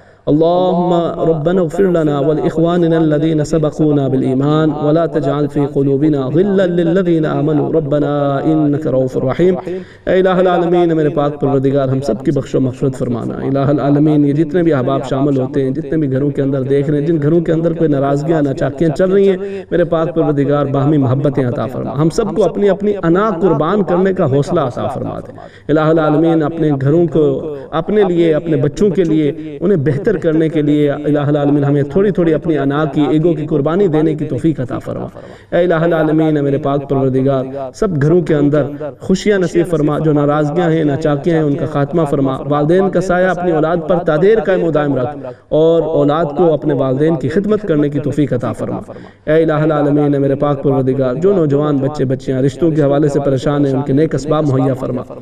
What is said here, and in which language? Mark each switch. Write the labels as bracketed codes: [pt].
[ar] اللهم ربنا اغفر لنا ولإخواننا الذين سبقونا بالإيمان ولا تجعل في قلوبنا غلا للذين آمنوا ربنا إنك رؤوف رحيم. [ur] اے الہ العالمین میرے پاک پروردگار ہم سب کی بخش و مغفرت فرمانا. الہ العالمین یہ جتنے بھی احباب شامل ہوتے ہیں، جتنے بھی گھروں کے اندر دیکھ رہے ہیں، جن گھروں کے اندر کوئی ناراضگیاں ناچاکیاں چل رہی ہیں، میرے پاک پروردگار باہمی محبتیں عطا فرما. ہم سب کو اپنی اپنی انا قربان کرنے کا حوصلہ عطا فرما دے. الہ العالمین اپنے گھروں کو اپنے لیے، اپنے بچوں کے لیے، انہیں بہتر کرنے کے لیے الہ العالمین ہمیں تھوڑی تھوڑی اپنی انا کی، ایگو کی قربانی دینے کی توفیق عطا فرما. اے الہ العالمین میرے پاک پروردگار سب گھروں کے اندر خوشیاں نصیب فرما. جو ناراضگیاں ہیں، ناچاکیاں ہیں، ان کا خاتمہ فرما. والدین کا سایہ اپنی اولاد پر تادیر قائم و دائم رکھ اور اولاد کو اپنے والدین کی خدمت کرنے کی توفیق عطا فرما. اے الہ العالمین میرے پاک پروردگار جو نوجوان بچے بچیاں رشتوں کے حوالے سے پریشان ہیں، ان کے نیک اسباب مہیا فرما.